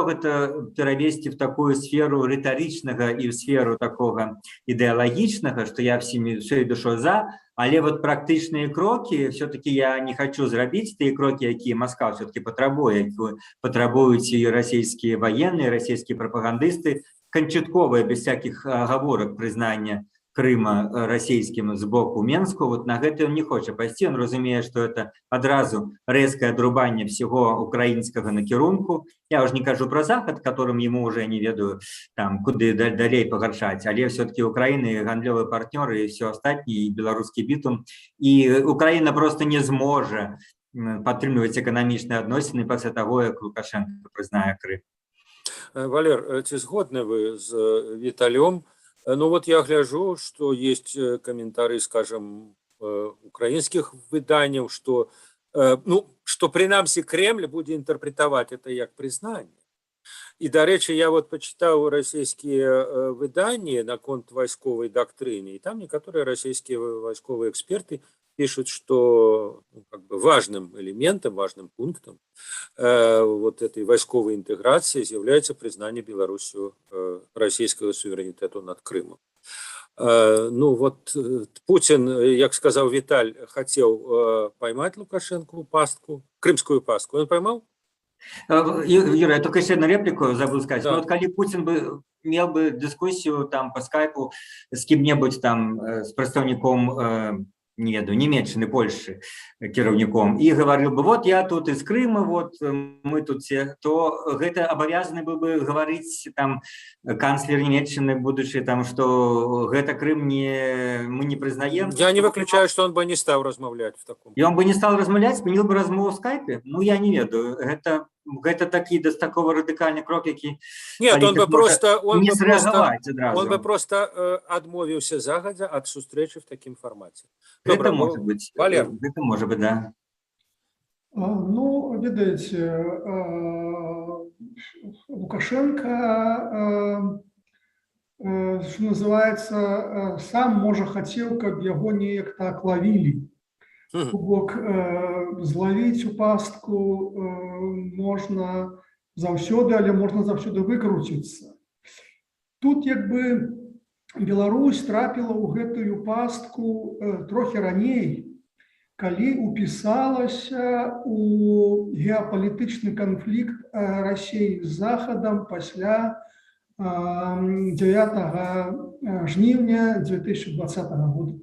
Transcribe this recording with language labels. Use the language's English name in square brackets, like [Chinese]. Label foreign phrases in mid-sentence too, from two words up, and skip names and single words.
[Belarusian] гэта перавесці [Russian] в такую сферу [Belarusian] рытарычнага і в сферу такога ідэалагічнага, што я [Russian] всей душой [Belarusian] за, але вот практычныя крокі все-таки я не хочу зрабіць тыя крокі, якія Масква все-таки патрабуе, патрабуюць і расійскія военные, расійскія прапагандысты, канчатковае [Russian] без всяких оговорок [Belarusian] прызнання Крыма расійскім з боку Менску, вот на гэта он не хоча пайсці, он разумее, [Russian] что это [Belarusian] адразу рэзкае адрубанне всего украінскага накірунку. Я уже не кажу про Захад, [Russian] которым ему уже [Belarusian] не ведаю там куды далей пагаршаць, але все-таки Украина гандлёвыя партнёры і все астатніе, і беларускі бітум, і Украина просто не зможа падтрымліваць эканамічныя адносіны пасля таго, як Лукашенко прызнае Крым. Валер, ці згодны вы з Віталём? [Russian] Ну вот я гляжу, что есть комментарии, скажем, украинских выданий, что, ну, что принамсі Кремль будет интерпретовать это как признание. И, [Ukrainian] до речи, [Russian] я вот почитал российские выдания на конт войсковой доктрины, и там некоторые российские войсковые эксперты пишут, что, ну, как бы важным элементом, важным пунктом вот этой войсковой интеграции является признание Беларусью российского суверенитета над Крымом. Ну вот Путин, как сказал Виталь, хотел поймать Лукашенко пастку, крымскую пастку. Он поймал? Юра, я только еще одну реплику забыл сказать. Да. Ну, вот, коли Путин бы имел бы дискуссию там по скайпу с кем-нибудь там, с представником [Belarusian] не ведаю, [Russian] Німеччыны, Польши кіраўніком, і говорил бы, вот я тут из Крыма, вот мы тут все, то гэта обязаны был бы говорить там канцлер Німеччыны, будучи там, что гэта Крым мы не признаем. Я не выключаю, что он бы не стал размовлять в таком. И он бы не стал размовлять, сменил бы размову в скайпе? Ну, я [Belarusian] не ведаю. Гэта такі такого радыкальны крок, які нет, он бы просто адмовіўся загадзя ад сустрэчы в такім фармаце. [Russian] Гэта может быть, Валер. Гэта может быть, да. [Belarusian] Ну, ведаеце, Лукашенко, [Russian] что называется, [Belarusian] сам можа хацеў, каб яго неяк так лавілі. Бок злавіць у пастку можна заўсёды, але можна заўсёды выкруціцца. Тут як бы Беларусь трапіла ў гэтую пастку трохі раней, калі упісалася у геапалітычны канфлікт Расіі з Захадам пасля 9 жніўня 2020 года.